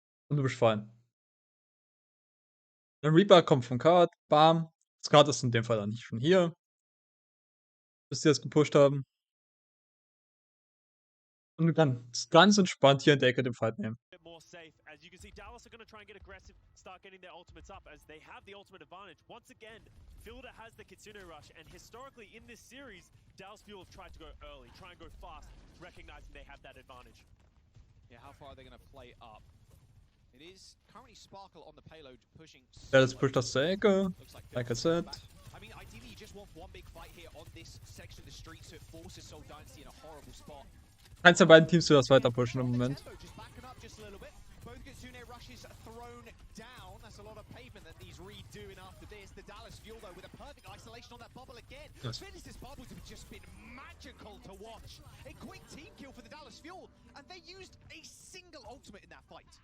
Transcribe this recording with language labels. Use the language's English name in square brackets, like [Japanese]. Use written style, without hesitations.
[German] Und du bist fein. Der Reaper kommt vom Card, bam. Das Card ist in dem Fall dann nicht schon hier. Bis die das gepusht haben. Und du kannst ganz entspannt hier in der Ecke den Fight nehmen. [English] More safe. As you can see, Dallas are going to try and get aggressive, start getting their ultimates up as they have the ultimate advantage. Once again, Fielder has the Kitsune rush, and historically in this series, Dallas Fuel have tried to go early, try and go fast, recognizing they have that advantage. Yeah, how far are they going to play up? It is currently Sparkle on the payload pushing. [German] Dallas pusht das zur Ecke. [English] Like I said. I mean, ideally you just want one big fight here on this section of the street, so it forces Seoul Dynasty in a horrible spot. [German] Eins der beiden Teams will das weiter pushen im Moment. [English] Just backing up just a little bit. Both Kitsune rushes thrown down. That's a lot of pavement that he's redoing after this. The Dallas Fuel though with a perfect isolation on that bubble again. Finish bubbles have just been magical to watch. A quick team kill for the Dallas Fuel, and they used a single ultimate in that fight.